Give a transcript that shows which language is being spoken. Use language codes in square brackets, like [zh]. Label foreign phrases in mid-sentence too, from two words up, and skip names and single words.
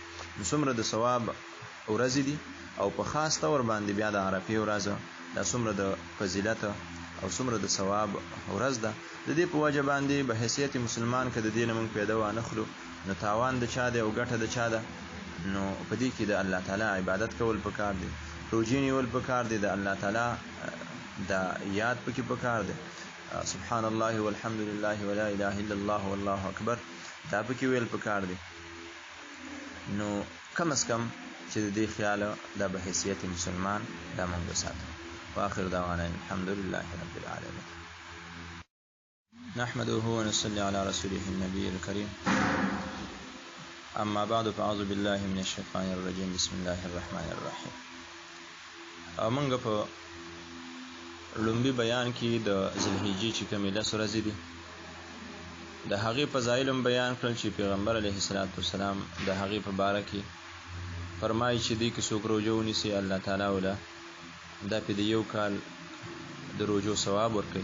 [ps] نو څومره د ثواب ورځې دي او په خاص طور باندې بیا د عرفې ورځ دا څومره د فضیلت او څومره د ثواب ورځ ده. د دې په وجه باندې به حیثیت مسلمان که د دې نه موږ پیدا وانخلو نو تاوان د چا دی او ګټه د چا ده. نو په دې کې د الله تعالی عبادت کول پکار دی، روژې نیول پکار دی، د الله تعالی دا یاد پکې پکار دی، [ar] سبحان الله والحمد لله ولا اله الا الله والله اکبر [ps] دا پکې ویل پکار دی. نو کم از کم چې د دې خیال دا به حیثیت مسلمان دا موږ وساتو. [ar] واخر دعوانا الحمد لله رب العالمين. نحمده ونصلي على رسوله النبي الكريم. اما بعد فاعوذ بالله من الشيطان الرجيم. بسم الله الرحمن الرحيم. [ps] موږ په لومبي بیان کې د ذوالحجې چې کومې 10 ورځې دي د هغې فضایل هم بیان کړل چې پیغمبر [ar] علیه السلام [ps] د هغې په باره کې فرمایي چې دوی که څوک روژه ونیسي الله تعالی وله دا پې د یو کال د روژو ثواب ورکوي.